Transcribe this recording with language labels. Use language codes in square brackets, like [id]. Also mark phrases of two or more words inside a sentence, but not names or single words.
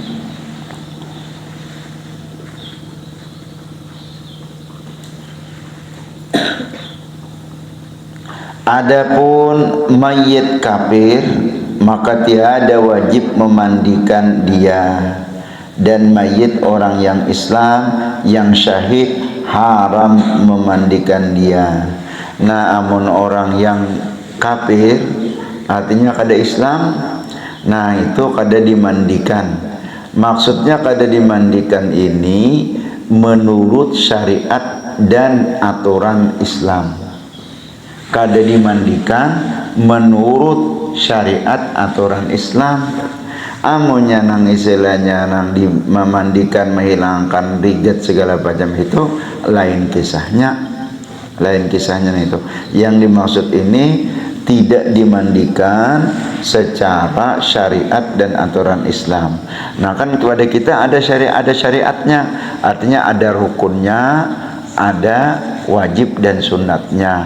[ms] Adapun mayit kafir maka tiada wajib memandikan dia, dan mayit orang yang Islam yang syahid haram memandikan dia. [bjn] Nah amun orang yang kafir artinya kada Islam, nah itu kada dimandikan. Maksudnya kada dimandikan ini menurut syariat dan aturan Islam. Kada dimandikan menurut syariat aturan Islam. Amunnya nang istilahnya nang memandikan, menghilangkan rigat segala macam itu lain kisahnya, itu. [id] Yang dimaksud ini tidak dimandikan secara syariat dan aturan Islam. Nah kan kepada kita ada syariatnya, artinya ada rukunnya, ada wajib dan sunatnya.